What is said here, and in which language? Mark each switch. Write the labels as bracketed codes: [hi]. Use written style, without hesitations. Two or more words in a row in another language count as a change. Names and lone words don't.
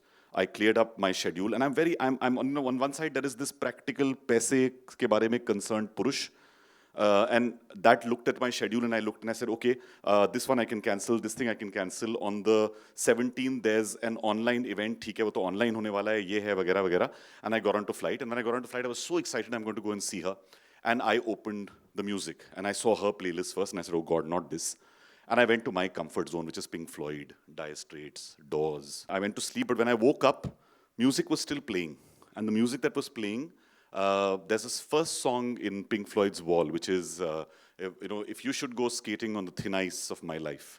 [en] I cleared up my schedule, and I'm on one side there is this practical [hi] पैसे के बारे में [en] concerned purush, and that looked at my schedule, and I looked and I said, okay, this one I can cancel, this thing I can cancel. On the 17th, there's an online event, [hi] ठीक है, वो तो online होने वाला है, ये है, वगैरह, वगैरह. [en] And I got onto flight, and when I got onto flight, I was so excited I'm going to go and see her. And I opened the music, and I saw her playlist first, and I said, oh God, not this. And I went to my comfort zone, which is Pink Floyd, Dire Straits, Doors. I went to sleep, but when I woke up, music was still playing. And the music that was playing, there's this first song in Pink Floyd's Wall, which is, if you should go skating on the thin ice of my life.